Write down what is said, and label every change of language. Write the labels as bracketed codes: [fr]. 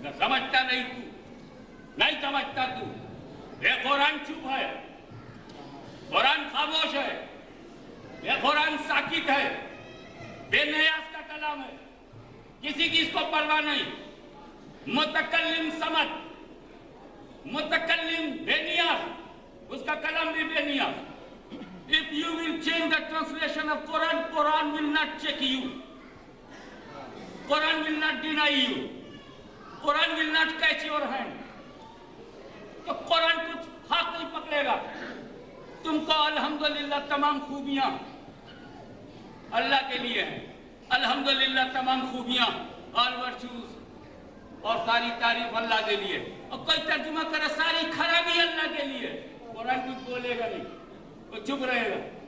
[ur] سمجھتا نہیں سمجھتا تو. یہ قرآن چپ ہے, قرآن خاموش ہے, یہ قرآن ساکت ہے, بے نیاز کا کلام ہے, کسی کی اس کو پرواہ نہیں. متکلم سمجھ, متکلم بے نیاز, اس کا کلام بھی بے نیاز. [en] If you will change the translation of Quran, Quran will not check you. Quran will not deny you. Quran will not catch your hand. [ur] تو قرآن کچھ ہاتھ نہیں پکڑے گا. تم کو الحمدللہ تمام خوبیاں اللہ کے لیے ہیں, الحمدللہ تمام خوبیاں, [en] all virtues [ur] اور ساری تعریف اللہ کے لیے. اور کوئی ترجمہ کرے ساری خرابی اللہ کے لیے. قرآن کچھ بولے گا نہیں, وہ چپ رہے گا.